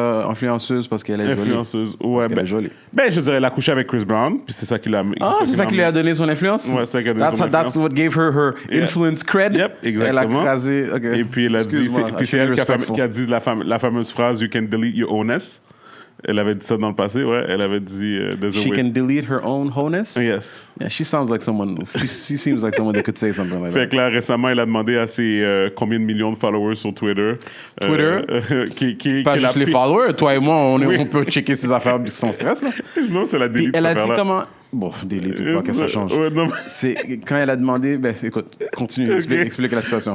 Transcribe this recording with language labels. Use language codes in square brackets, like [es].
[fr] Influenceuse parce qu'elle est jolie. Ouais, elle est jolie. Ben, je dirais, elle a couché avec Chris Brown, puis c'est ça qui l'a... c'est ça qui lui a donné son influence? Ouais, c'est ça qui a donné son influence. [en] That's what gave her influence cred? [fr] Yep, exactement. Elle a crasé... Okay. Et puis, elle a dit... Puis c'est elle qui a dit la fameuse phrase « [en] You can delete your owness ». [fr] Elle avait dit ça dans le passé, ouais. Elle avait dit... [en] She can delete her own wholeness? Yes. Yeah, she sounds like someone... She seems like someone that could say something like that. [fr] Fait que là, récemment, elle a demandé à ses combien de millions de followers sur Twitter. Pas juste les followers. Toi et moi, on peut checker ses affaires sans stress, là. Non, c'est la delete. Elle a dit comment... Bon, delete ou pas, qu'est-ce que ça change? Ouais, non, c'est quand elle a demandé... Ben, écoute, continue, explique la situation.